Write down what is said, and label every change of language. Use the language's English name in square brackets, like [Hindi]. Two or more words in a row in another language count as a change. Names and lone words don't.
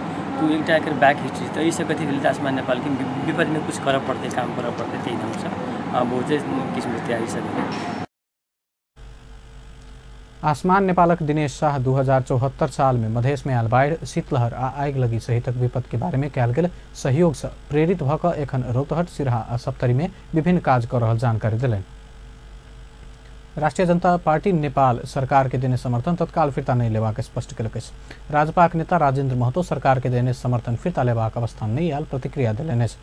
[Maithili] तो एक एकर बैक हिस्ट्री तो इसे कथी भेल आसमान नेपाल के विपद में कुछ करब पड़ते काम करब पड़ते त्यही ढंग से बहुते किस्म तैयारी सब। आसमान नेपालक दिनेश शाह 2074 साल में मधेश में आयल बाढ़ शीतलहर आ आग लगी सहितक विपद के बारे में कयल गेल सहयोग से प्रेरित भक एखन रौतहट सिरहा आ सप्तरी में विभिन्न काज कर रहल जानकारी दिलनि। राष्ट्रीय जनता पार्टी नेपाल सरकार के देने समर्थन तत्काल फिर्ता नहीं लेबाक स्पष्ट कयलक अछि। राजपाक नेता राजेन्द्र महतो सरकार के देने समर्थन फिर्ता लेबाक अवस्था नहीं आयल प्रतिक्रिया दिलनि अछि।